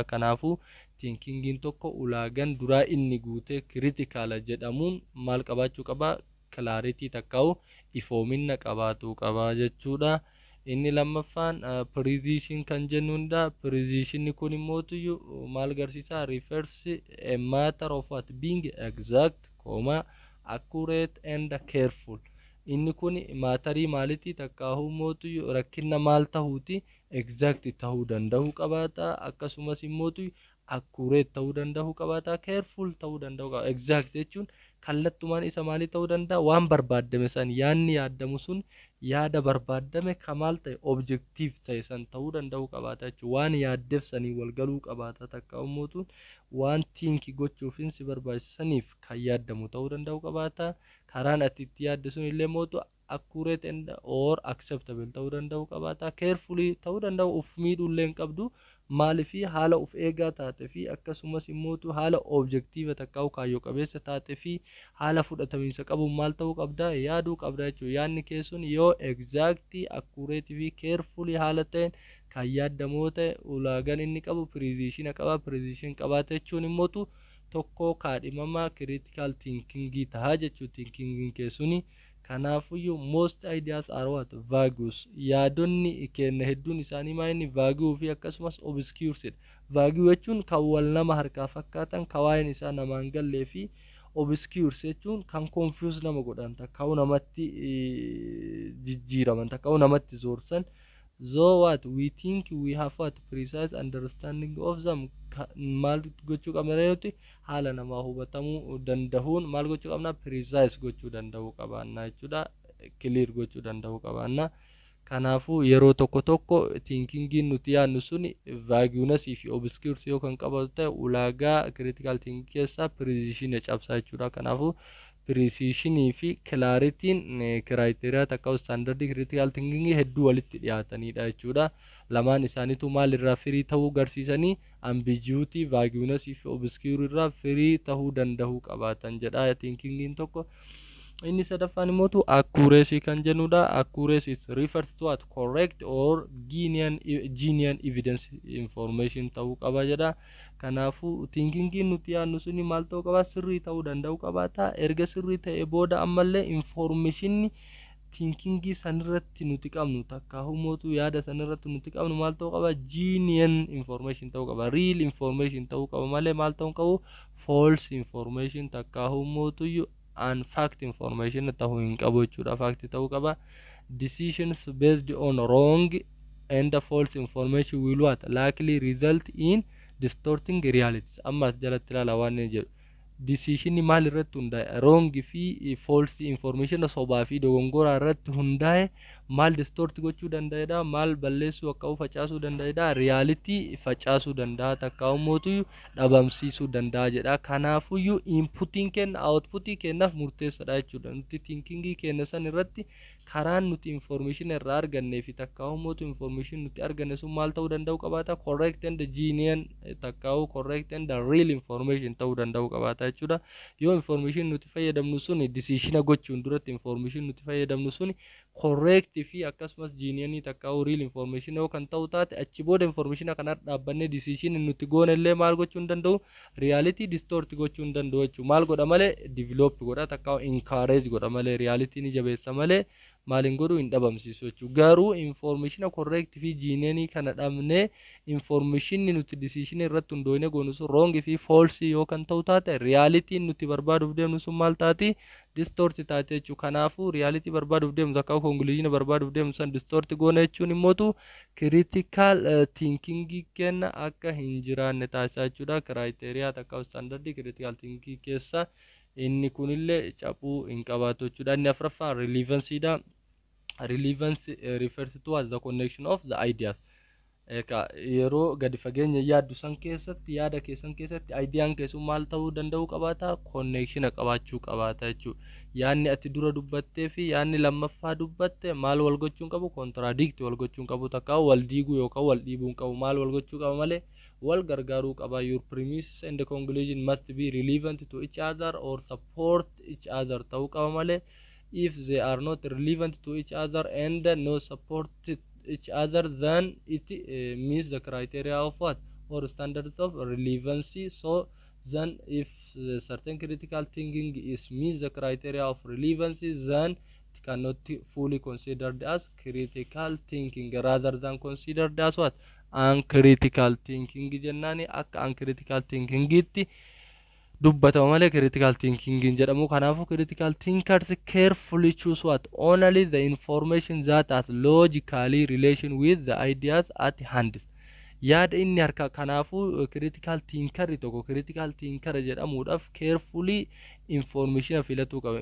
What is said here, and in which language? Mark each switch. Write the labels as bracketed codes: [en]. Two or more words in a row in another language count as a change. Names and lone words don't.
[om] Kanaafuu thinkingin tokko ulaagaan duraa inni guute critical jedhamuun maal qabaachuu qaba? Clarity takkaawu ifoomina qabaachuu qaba jechuudha. Inni lammaffaan precision kan jennuudha. Precision kun immoo maal garsiisa? [en] Refers a matter of what? Being exact, accurate and careful. [om] Inni kun maatarii maaliti? Takkaawu mootu rakkina maal tahuuti? Exact tahuu danda'uu qabaata. Akkasumas immoo accurate ta'uu danda'uu qabaata. Careful ta'uu danda'uu qaba. Exact jechuun kallattumaan isa maalii ta'uu danda'a? Waan barbaadame san yaanni yaadamu sun yaada barbaadame kamal ta'e objective ta'e san ta'uu danda'u qabaata jechuudha. Waan yaaddeef sanii wal galuu qabaata takka ummuutu waan tiinki gochuufin si barbaachisaniif kan yaaddamu ta'uu danda'u qabaata. Karaan ati itti yaadde sun illee mootu [en] accurate and or acceptable [om] ta'uu danda'u qabaata. Carefully ta'uu danda'u uf miidhullee hin qabdu. Maalifi haala uf eegaa taate fi akkasumas immootu haala objective takkaa'u kaayyoo qabeessa taate fi haala fudhatamiinsa qabu maal ta'uu qabda yaaduu qabda jechuudha. Yaadni kee sun yoo [en] exactly accurate [om] fi carefully haala ta'een kan yaaddamoo ta'e ulaagaan inni qabu precision qaba. Precision qabaate jechuun immootu tokko kaadhimamaa [en] critical thinking [om] tahaa jechuudha. Thinking kee suni kanaafuyyuu [en] most ideas are what vagues [om] yaadonni kenna hedduun isaanii maayini vague fi akkasumas obscure. Vague jechuun kan wal nama harkaa fakkaatan kawaayeen isaa namaan gallee fi obscure jechuun kan confuse nama godhan takkaa'u namatti jijjiiraman takkaa'u namatti zoorsan. [en] So what we think we have what precise understanding of them [om] maal gochuu qabna yoo haala namaa hubatamuu danda'uun maal gochuu qabna precise gochuu danda'uu qabaanna jechuudha. Clear gochuu danda'uu qabaanna. Kanaafuu yeroo tokko tokko thinkingiin nuti yaadnu sun vagueness fi obscure yoo kan qabatu ta'e ulaagaa [en] critical thinking [om] keessaa precision cabsaa jechuudha. Kanaafuu precision fi [en] clarity criteria [om] takka [en] standard critical thinking [om] hedduu walitti dhiyaatanidha jechuudha. Lamaan isaaniitu maal irraa firii ta'uu garsiisanii [en] ambiguity vagueness [om] fi obscure irraa firii ta'uu danda'uu qabaatan jedha thinkingin tokko. Inni sadaffaan immoo accuracy kan jennudha. [en] Accuracy is refers to what correct or genuine evidence information [om] ta'uu qaba jedha. Kanaafuu thinkingin nuti yaadnu suni maal ta'uu qaba sirrii ta'uu danda'uu qabaata. Erga sirrii ta'e booda ammallee information thinkingii sanirratti nuti qabnu takkaa'u mootu yaada sanirratti nuti qabnu maal ta'uu qaba [en] genuine information [om] ta'uu qaba. [en] Real information [om] ta'uu qaba malee maal ta'uu qabu [en] false information [om] takkaa'u mootu [en] and fact information [om] ta'uu hin qabu jechuudha. Fact ta'uu qaba. [en] Decisions based on wrong and false information will what likely result in distorting realities. [om] Amma jalatti ilaala waan jedhu decision maal irratti hundaa'e wrong fi [en] false information [om] sobaa fi dogongora irratti hundaa'e maal distort gochuu danda'edha. Maal balleessuu akka facaasuu danda'edha. Reality facaasuu danda'a takkaa'u mootu dhabamsiisuu danda'a jedha. Kanaafuyyuu inputiin kenna outputii kennaaf murteessadha jechuudha. Nuti thinkingii kenna san irratti karaan nuti information irraa argannee fi takkaa'u mootu information nuti arganne sun maal ta'uu danda'u qabaata [en] correct and genuine [om] takkaa'u [en] correct and real information [om] ta'uu danda'u qabaata jechuudha. Yoo information nuti fayyadamnu sun decision gochuun duratti information nuti fayyadamnu sun correct fi akkasumas genuine takkaa'u [en] real information [om] yoo kan ta'u taate achi booda information kana dhaabbanne decision nuti goone illee maal gochuu danda'u [en] reality distort [om] gochuu danda'u jechuudha. Maal godha malee develop godha takkaa'u encourage godha malee reality ni jabeessa malee maalin godhu hin dhabamsiisu jechuudha. Garuu information correct fi genuine kana dhabne information nuti decision irratti hundoone goonu sun wrong fi false yoo kan ta'u taate reality nuti barbaaduuf deemnu sun maal taati distort taate jechuudha. Kanaafuu reality barbaaduuf deemnu takka conclusion barbaaduuf deemnu san distort goone jechuun immootu [en] critical thinking [om] kenna akka hin jiraanne taasisaa jechuudha. Criteria takka [en] standard critical thinking [om] keessa inni kunillee cabuu hin qabaatu jechuudha. Inni afuraffaan relevancy dha. [en] Relevance refers to as the connection of the ideas. [om] Yeroo gadi fageenya yaaddu san keessatti yaada keessan keessatti ideyaan keessu maal ta'uu danda'u qabaata connection qabaachuu qabaata jechuudha. Yaanni ati dura dubbattee fi yaanni lammaffaa dubbatte maal wal gochuun qabu contradict wal gochuun qabu takka wal diiguu yookaan wal dhiibuun qabu maal wal gochuu qaba malee wal gargaaruu qaba. [en] Your premises and the conclusion must be relevant to each other or support each other [om] ta'uu qaba malee [en] if they are not relevant to each other and no support each other then it meets the criteria of what or standards of relevancy. So then if certain critical thinking is meets the criteria of relevancy then it cannot fully considered as critical thinking rather than considered as what uncritical thinking [om] jennani akka [en] uncritical thinking [om] itti dubbatama malee [en] critical thinking jedhamu. Kanaafu critical thinkers carefully choose what only the information that has logically relation with the ideas at hand. [om] yaada inni harkaa kanaafuu [en] critical thinker [om] tokko [en] critical thinker [om] jedhamuudhaaf [en] carefully information [om] filatuu qaba.